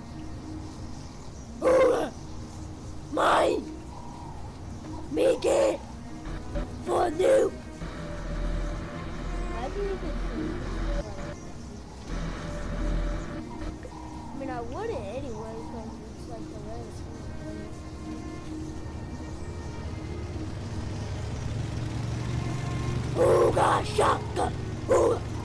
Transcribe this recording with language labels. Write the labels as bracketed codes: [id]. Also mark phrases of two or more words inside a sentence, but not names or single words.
[pt] Uga! Mãe! Mickey! Fodeu! [en] I mean, I wouldn't anyway, because it's like the rest. Uga, shaka, uga.